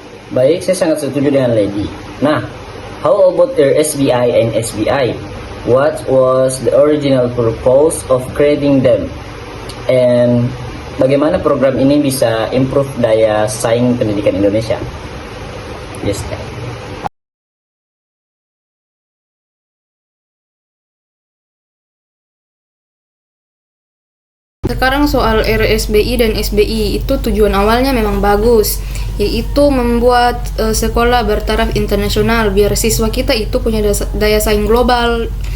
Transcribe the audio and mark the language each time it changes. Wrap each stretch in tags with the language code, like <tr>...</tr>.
<id>Baik, saya sangat setuju dengan Lady.</id> <en>Nah, how about SBI and SBI? What was the original purpose of creating them?</en> <id>And bagaimana program ini bisa improve daya saing pendidikan Indonesia?</id> <en>Yes,</en> <id>Sekarang soal RSBI dan SBI itu tujuan awalnya memang bagus, yaitu membuat sekolah bertaraf internasional biar siswa kita itu punya daya saing global.</id>